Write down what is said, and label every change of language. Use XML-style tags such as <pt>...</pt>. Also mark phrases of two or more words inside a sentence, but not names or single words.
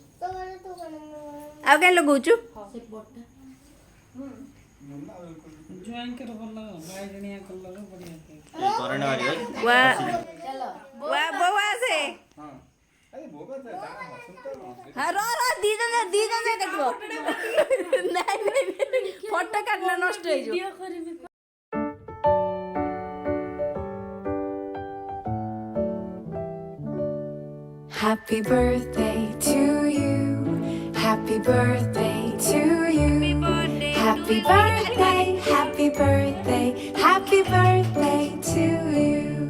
<or>ଆଉ କାଇଁ ଲଗଉଛୁ ବୋଉ ଆସେ ଦି ଜଣ ଦେଖିବ ଫଟୋ କାଟିଲା ନଷ୍ଟ ହେଇଯିବ</or> <en>Happy birthday to you. Happy birthday to you. Happy birthday, happy birthday, happy birthday to you.</en>